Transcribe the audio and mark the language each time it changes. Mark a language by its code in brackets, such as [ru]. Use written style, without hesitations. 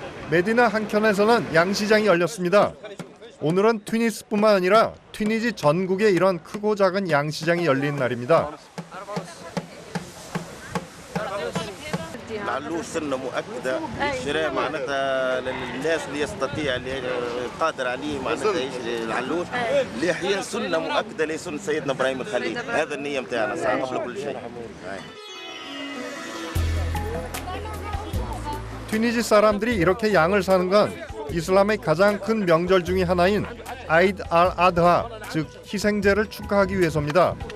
[ko] 메디나 한켠에서는 양시장이 열렸습니다. 오늘은 튜니스뿐만 아니라 튜니지 전국에 이런 크고 작은 양시장이 열린 날입니다. [ar] العلوش سنة مؤكدة شراء معناتها للناس اللي يستطيع اللي قادر عليه معناتها يشري العلوش ليحيى سنة مؤكدة لسنة سيدنا إبراهيم الخليل هذا النية متاعنا صح قبل كل شيء. [ko] 튀니지 사람들이 이렇게 양을 사는 건 이슬람의 가장 큰 명절 중의 하나인 아이드 알 아드하, 즉 희생제를 축하하기 위해서입니다.